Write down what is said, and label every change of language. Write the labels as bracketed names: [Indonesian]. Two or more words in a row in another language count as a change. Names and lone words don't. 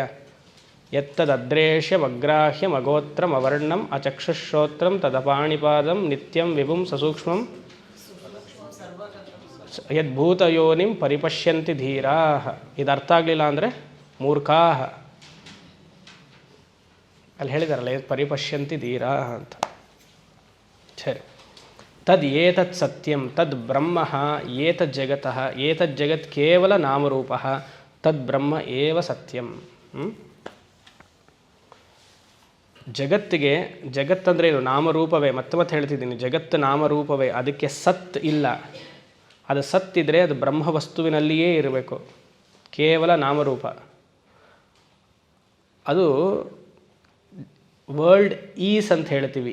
[Sanskrit] ಯತ್ತದದ್ರೇಶ್ಯಂ ಅಗ್ರಾಹ್ಯಂ ಅಗೋತ್ರಂ ಅವರ್ಣಂ ಅಚಕ್ಷುಶ್ರೋತ್ರಂ ತದಪಾಣಿಪಾದಂ ನಿತ್ಯಂ ವಿಭುಂ ಸಸೂಕ್ಷ್ಮಂ ಯದ್ಭೂತಯೋನಿಂ ಪರಿಪಶ್ಯಂತಿ ಧೀರಾಃ. [Kannada] ಇದು ಅರ್ಥ ಆಗಲಿಲ್ಲ ಅಂದರೆ ಮೂರ್ಖಾಃ. ಅಲ್ಲಿ ಹೇಳಿದಾರಲ್ಲ, [Sanskrit] ಪರಿಪಶ್ಯಂತಿ ಧೀರಾಃ [Kannada] ಅಂತ. ಸರಿ. [Sanskrit] ತದ್ ಏತತ್ ಸತ್ಯಂ ತದ್ ಬ್ರಹ್ಮ ಏತದ್ ಜಗತಃ ಏತದ್ ಜಗತ್ ಕೇವಲ ನಾಮರೂಪಃ ತದ್ ಬ್ರಹ್ಮ ಏವ ಸತ್ಯಂ. [Kannada] ಜಗತ್ತಿಗೆ, ಜಗತ್ತಂದರೆ ಇದು ನಾಮರೂಪವೇ. ಮತ್ತೆ ಹೇಳ್ತಿದ್ದೀನಿ, ಜಗತ್ತು ನಾಮರೂಪವೇ. ಅದಕ್ಕೆ ಸತ್ ಇಲ್ಲ. ಅದು ಸತ್ತಿದ್ರೆ ಅದು ಬ್ರಹ್ಮವಸ್ತುವಿನಲ್ಲಿಯೇ ಇರಬೇಕು. ಕೇವಲ ನಾಮರೂಪ. ಅದು [English] world is [Kannada] ಅಂತ ಹೇಳ್ತೀವಿ.